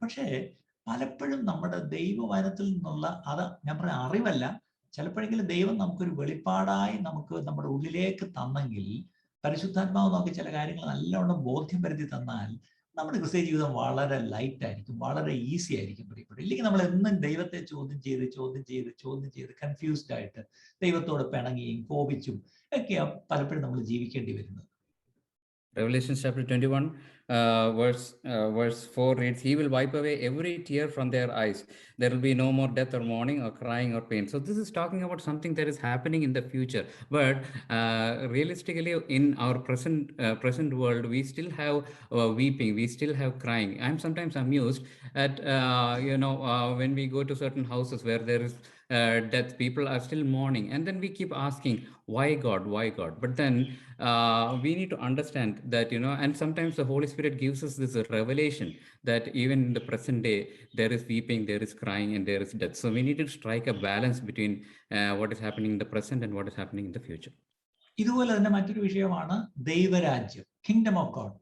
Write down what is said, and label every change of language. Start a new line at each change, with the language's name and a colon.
Malayalam: പക്ഷേ പലപ്പോഴും നമ്മുടെ ദൈവവചനത്തിൽ നിന്നുള്ള ഞാൻ പറഞ്ഞ അറിവല്ല, ചിലപ്പോഴെങ്കിലും ദൈവം നമുക്കൊരു വെളിപ്പാടായി നമുക്ക് നമ്മുടെ ഉള്ളിലേക്ക് തന്നെങ്കിൽ, പരിശുദ്ധാത്മാവ് നമുക്ക് ചില കാര്യങ്ങൾ നല്ലവണ്ണം ബോധ്യം വരുത്തി തന്നാൽ നമ്മുടെ ക്രിസ്ത്യ ജീവിതം വളരെ ലൈറ്റ് ആയിരിക്കും, വളരെ ഈസി ആയിരിക്കും പ്രിയപ്പെട്ടു. ഇല്ലെങ്കിൽ നമ്മൾ എന്നും ദൈവത്തെ ചോദ്യം ചെയ്ത് കൺഫ്യൂസ്ഡ് ആയിട്ട് ദൈവത്തോട് പിണങ്ങിയും കോപിച്ചും ഒക്കെയാണ് പലപ്പോഴും നമ്മൾ ജീവിക്കേണ്ടി വരുന്നത്.
English: Revelation chapter 21, verse 4 reads, He will wipe away every tear from their eyes. There will be no more death or mourning or crying or pain. So this is talking about something that is happening in the future. But realistically, in our present world, we still have weeping, we still have crying. I'm sometimes amused at, when we go to certain houses where there is death, people are still mourning. And then we keep asking, why God, why God? But then we need to understand that, and sometimes the Holy Spirit gives us this revelation that even in the present day, there is weeping, there is crying, and there is death. So we need to strike a balance between what is happening in the present and what is happening in the future.
Malayalam: ഇതുപോലെ തന്നെ മറ്റൊരു വിഷയമാണ് ദൈവരാജ്യം, kingdom of God.